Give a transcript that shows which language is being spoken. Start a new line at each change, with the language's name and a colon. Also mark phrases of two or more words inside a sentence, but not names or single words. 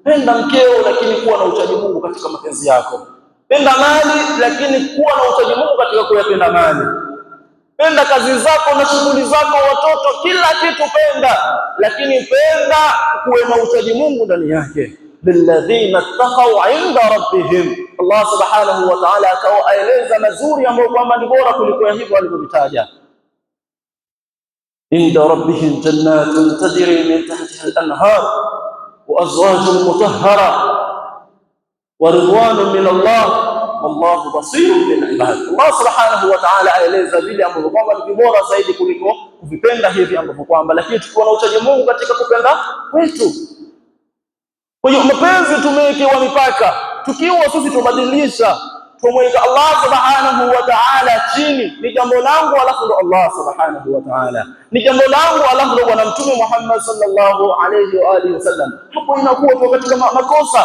Swahili: Penda mkeo, lakini kuwa na uchaji Mungu katika mapenzi yako. Penda mali, lakini kuwa na uchaji Mungu katika kuyapenda mali. Penda kazi zako na shughuli zako, watoto, kila kitu penda, lakini penda kuwe na uchaji Mungu ndani yake.
Arabic: للذين اتقوا عند ربهم, الله سبحانه وتعالى
Swahili: akawaeleza mazuri ambayo kwamba ni bora kuliko hivyo alivyovitaja.
Arabic: عند ربهم جنات تجري من تحتها الأنهار وأزواج مطهرة ورضوان من الله والله بصير بالعباد. الله سبحانه وتعالى
Swahili: aeleza vile ambavyo kwamba ni bora zaidi kuliko kuvipenda hivi ambavyo kwamba, lakini tukiwa na uchaji Mungu katika kupenda kwetu. Kwa hiyo mapenzi tumewekewa mipaka, tukiwa sisi tubadilisha, tumweka
Arabic: الله سبحانه وتعالى
Swahili: chini, ni jambo langu alafu ndo
Arabic: الله سبحانه وتعالى,
Swahili: ni jambo langu alafu ndo bwana Mtume Muhammad
Arabic: صلى الله عليه وعلى آله وسلم,
Swahili: hapo inakuwa tu katika makosa.